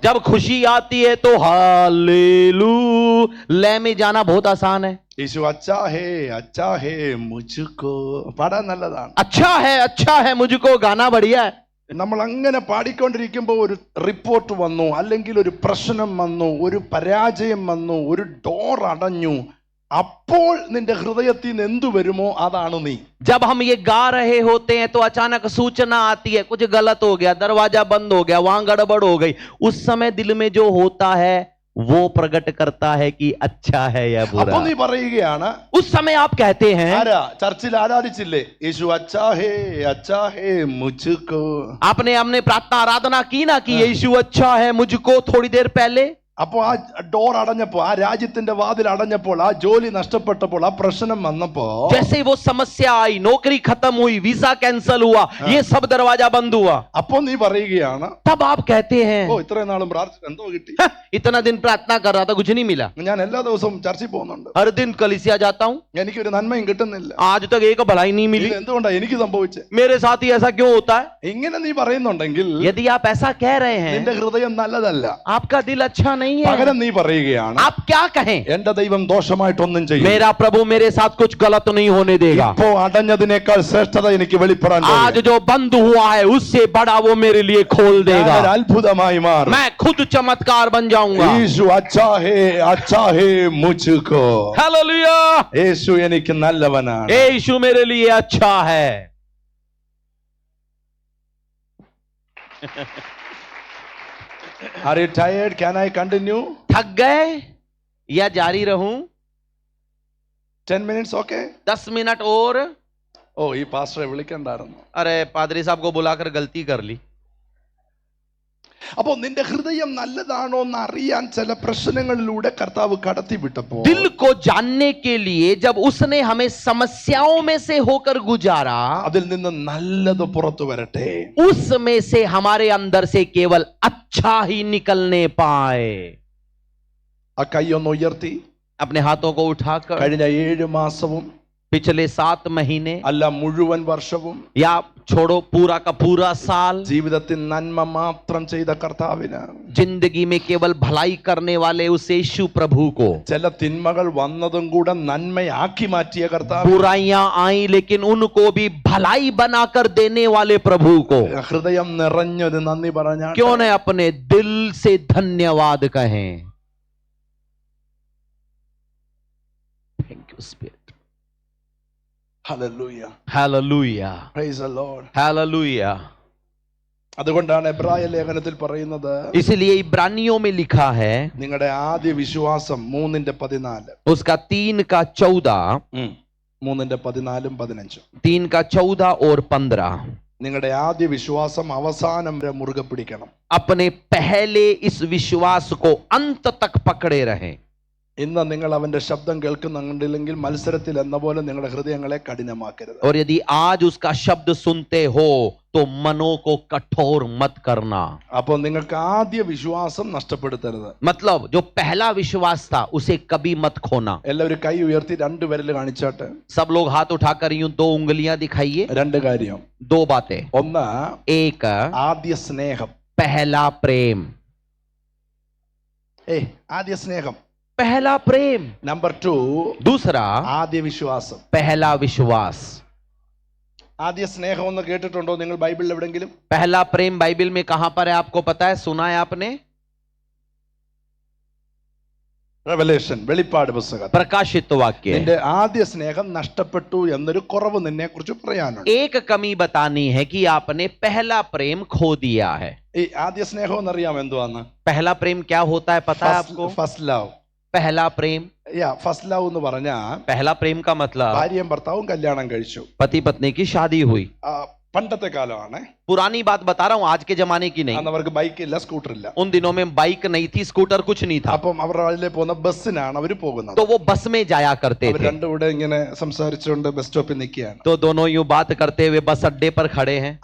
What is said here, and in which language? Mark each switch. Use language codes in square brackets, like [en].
[hi] जब खुशी आती है तो हालेलुया में जाना बहुत आसान है. യേശു അച്ചാ ഹേ മുझको [ml] പാടാൻ നല്ലതാണ്. [hi] अच्छा है मुझको गाना बढ़िया है. [ml] നമ്മൾ അങ്ങനെ പാടിക്കൊണ്ടിരിക്കുമ്പോൾ ഒരു റിപ്പോർട്ട് വന്നു, അല്ലെങ്കിൽ ഒരു പ്രശ്നം വന്നു, ഒരു പരാജയം വന്നു, ഒരു ഡോർ അടഞ്ഞു, അപ്പോൾ നിന്റെ ഹൃദയത്തിൽ നിന്ന് എന്തു വരുമോ അതാണ് നീ. [hi] जब हम ये गा रहे होते हैं तो अचानक सूचना आती है कुछ गलत हो गया, दरवाजा बंद हो गया, वहां गड़बड़ हो गई. उस समय दिल में जो होता है वो प्रकट करता है कि अच्छा है या [ml] അപ്പൊ [hi] बुरा. [ml] നീ പറയുകയാണ്, [hi] उस समय आप कहते हैं, [ml] ആരാ ചർച്ചിൽ ആരാധിച്ചില്ലേ, [hi] യേശു അച്ചാ ഹേ മുझको. आपने हमने प्रार्थना आराधना की ना कि यीशु अच्छा है मुझको थोड़ी देर पहले. [ml] അപ്പൊ ആ ഡോർ അടഞ്ഞപ്പോ, ആ രാജ്യത്തിന്റെ വാതിൽ അടഞ്ഞപ്പോൾ, ആ ജോലി നഷ്ടപ്പെട്ടപ്പോൾ, ആ പ്രശ്നം വന്നപ്പോ, [hi] जैसे वो समस्या आई, नौकरी खत्म हुई, वीजा कैंसिल हुआ, ये सब दरवाजा बंद हुआ, [ml] അപ്പൊ നീ പറയുകയാണ്, [hi] तब आप कहते हैं, [ml] ഓ ഇത്രയും നാളും പ്രാർത്ഥിച്ചു എന്തോ കിട്ടി, [hi] इतना दिन प्रार्थना कर रहा था कुछ नहीं मिला, [ml] ഞാൻ എല്ലാ ദിവസവും ചർച്ചിൽ പോകുന്നുണ്ട്, [hi] हर दिन कलीसिया जाता हूं, [ml] എനിക്കൊരു നന്മയും കിട്ടുന്നില്ല, [hi] आज तक एक भलाई नहीं मिली, [ml] ഇത് എന്തുകൊണ്ടാ എനിക്ക് സംഭവിച്ചത്, [hi] मेरे साथ ही ऐसा क्यों होता है. [ml] ഇങ്ങനെ നീ പറയുന്നുണ്ടെങ്കിൽ [hi] यदि आप ऐसा कह रहे हैं, [ml] നിന്റെ ഹൃദയം നല്ലതല്ല. [hi] आपका दिल अच्छा नहीं है. [ml] പകരം നീ പറയുകയാണ്, [hi] आप क्या कहें, [ml] എന്റെ ദൈവം ദോഷമായിട്ടൊന്നും ചെയ്യും, [hi] मेरा प्रभु मेरे साथ कुछ गलत नहीं होने देगा. [ml] ഇപ്പോ അടഞ്ഞതിനേക്കാൾ ശ്രേഷ്ഠത എനിക്ക് വെളിപ്പെടാൻ [hi] आज जो बंद हुआ है उससे बड़ा वो मेरे लिए खोल देगा. [ml] ഞാനൊരു അത്ഭുതമായി മാറും. [hi] मैं खुद चमत्कार बन जाऊंगा. യേശു അച്ചാ ഹേ മുझको. हालेलुया. [ml] യേശു എനിക്ക് നല്ലവനാണ്. [hi] यीशु मेरे लिए अच्छा है. [en] Are you tired? Can I continue? [hi] थक गए या जारी रहूं? [en] 10 minutes, okay? [hi] 10 मिनट और. [ml] ഓ ഈ പാസ്റ്ററെ വിളിക്കണ്ടായിരുന്നു. [hi] अरे पादरी साहब को बुलाकर गलती कर ली. [ml] അപ്പോ നിന്റെ ഹൃദയം നല്ലതാണോ എന്ന് അറിയാൻ ചില പ്രശ്നങ്ങളിലൂടെ കർത്താവ് കടത്തി വിട്ടപ്പോ, [hi] दिल को जानने के लिए जब उसने हमें समस्याओं में से होकर गुजारा, [ml] അതിൽ നിന്ന് നല്ലത് പുറത്തു വരട്ടെ. [hi] उसमें से हमारे अंदर से केवल अच्छा ही निकलने पाए. [ml] ആ കൈയൊന്ന് ഉയർത്തി, [hi] अपने हाथों को उठाकर [ml] കഴിഞ്ഞ 7 മാസവും [hi] पिछले 7 महीने [ml] അല്ല മുഴുവൻ വർഷവും [hi] या छोड़ो पूरा का पूरा साल [ml] ജീവിതത്തിൽ നന്മ മാത്രം ചെയ്ത കർത്താവിന്, [hi] जिंदगी में केवल भलाई करने वाले उस यीशु प्रभु को, [ml] ചില തിന്മകൾ വന്നതും കൂടെ നന്മയാക്കി മാറ്റിയ കർത്താവ്, [hi] बुराइयां आई लेकिन उनको भी भलाई बनाकर देने वाले प्रभु को, [ml] ഹൃദയം നിറഞ്ഞൊരു നന്ദി പറഞ്ഞാൽ [hi] क्यों न अपने दिल से धन्यवाद कहें. [en] Thank you spirit. [ml] Hallelujah. [hi] Hallelujah. [en] Praise the Lord. [hi] Hallelujah. [ml] അതുകൊണ്ടാണ് എബ്രായ ലേഖനത്തിൽ പറയുന്നത്, [hi] इसलिए इब्रानियों में लिखा है, [ml] നിങ്ങളുടെ ആദ്യ വിശ്വാസം 3:14, [hi] उसका 3 का 14, 3:14-15, 3 का 14 और 15, [ml] നിങ്ങളുടെ ആദ്യ വിശ്വാസം അവസാനം വരെ മുറുകെ പിടിക്കണം. [hi] अपने पहले इस विश्वास को अंत तक पकड़े रहें. [ml] ഇന്ന് നിങ്ങൾ അവന്റെ ശബ്ദം കേൾക്കുന്നുണ്ടെങ്കിൽ മത്സരത്തിൽ എന്ന പോലെ നിങ്ങളുടെ ഹൃദയങ്ങളെ കഠിനമാക്കരുത്. [hi] और यदि आज उसका शब्द सुनते हो तो मनों को कठोर मत करना. [ml] അപ്പോൾ നിങ്ങൾക്ക് ആദ്യ വിശ്വാസം നഷ്ടപ്പെടുത്തരുത്. [hi] मतलब जो पहला विश्वास था उसे कभी मत खोना. [ml] എല്ലാവരും കൈ ഉയർത്തി 2 വിരൽ കാണിച്ചാട്ടെ. [hi] सब लोग हाथ उठाकर यूं 2 उंगलियां दिखाइए. [ml] 2 കാര്യം. [hi] 2 बातें. [ml] ഒന്ന്, [hi] एक, [ml] ആദ്യ സ്നേഹം. [hi] पहला प्रेम. [ml] ആദ്യ സ്നേഹം. [hi] पहला प्रेम. [ml] നമ്പർ 2, [hi] दूसरा, [ml] ആദ്യ വിശ്വാസം. [hi] पहला विश्वास. [ml] ആദ്യ സ്നേഹം എന്ന് കേട്ടിട്ടുണ്ടോ നിങ്ങൾ ബൈബിളിൽ എവിടെങ്കിലും? [hi] पहला प्रेम बाइबल में कहां पर है आपको पता है? सुना है आपने? [ml] റെവലേഷൻ, വെളിപ്പാട് പുസ്തകം. [hi] प्रकाशित वाक्य. [ml] നിന്റെ ആദ്യ സ്നേഹം നഷ്ടപ്പെട്ടു എന്നൊരു കുറവ് നിന്നെ കുറിച്ച് പറയാനുണ്ട്. [hi] एक कमी बतानी है कि आपने पहला प्रेम खो दिया है. [ml] ഈ ആദ്യ സ്നേഹം എന്നറിയാം എന്തുവാന്ന്? [hi] पहला प्रेम क्या होता है पता है आपको? [en] First love. [hi] पहला प्रेम. [ml] ഫസ്റ്റ് ലവ് എന്ന് പറഞ്ഞാൽ [hi] पहला प्रेम का मतलब [ml] ഭാര്യയും ഭർത്താവും കല്യാണം കഴിച്ചു. [hi] पति पत्नी की शादी हुई. [ml] പണ്ടത്തെ കാലമാണ്. [hi] पुरानी बात बता रहा हूँ, आज के जमाने की नहीं. [ml] അന്ന് അവർക്ക് ബൈക്ക് ഇല്ല, സ്കൂട്ടർ ഇല്ല. [hi] उन दिनों में बाइक नहीं थी, स्कूटर कुछ नहीं था. [ml] അപ്പം അവർ അതിലെ പോകുന്ന ബസ്സിനാണ് അവർ പോകുന്നത്. [hi] तो वो बस में जाया करते [ml] അവർ [hi] थे. [ml] രണ്ടും കൂടെ ഇങ്ങനെ സംസാരിച്ചുകൊണ്ട് ബസ് സ്റ്റോപ്പിൽ നിൽക്കുകയാണ്. [hi] तो दोनों यूं बात करते हुए बस अड्डे पर खड़े हैं.